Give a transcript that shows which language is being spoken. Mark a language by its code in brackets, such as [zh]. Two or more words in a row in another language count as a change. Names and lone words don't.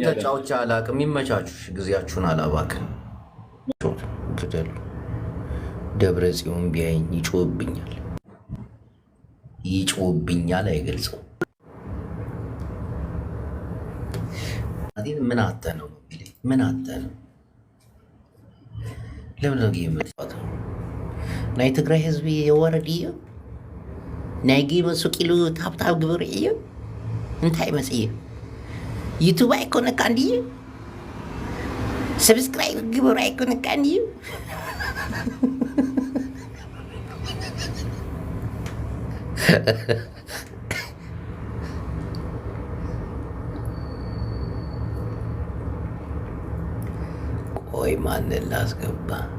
[am] ተጫውቻ አላቅም። ይመቻችሁ። ጊዜያችሁን አላባክን። ግደሉ። ደብረ ጽዮን ቢያይኝ ይጮህብኛል አይገልጸው። ምን አተ ነው ለምን ነው የምትፋት? [ti] ናይ ትግራይ ህዝቢ የወረድ እዩ ናይ ጌም ሱቂሉ ታብታብ ግብር እዩ እንታይ መጽየ ዩቱብ አይኮነካ እንዲዩ ሰብስክራይብ ግብር አይኮነካ እንዲዩ [am] ቆይ ማንን ላስገባ?